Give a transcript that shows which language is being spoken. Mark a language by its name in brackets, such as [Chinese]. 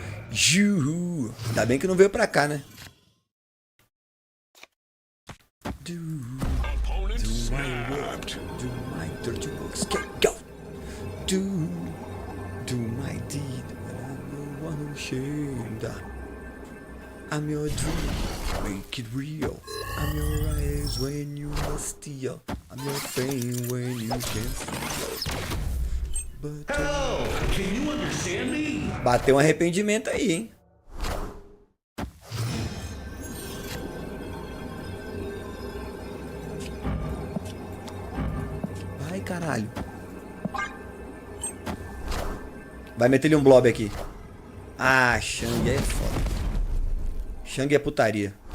[Portuguese] Juhu. Ainda bem que não veio pra cá, né? [English] Do my work, do my dirty works, get go. Do do my deed when I'm the one who's ashamed. I'm your dream, make it real. I'm your eyes when you must steal. I'm your pain when you can't feel. But Hello, can you understand me? [Portuguese] bateu um arrependimento aí, hein? Vai, caralho. Vai meter-lhe um blob aqui. Ah, Shang é foda. Shang é putaria.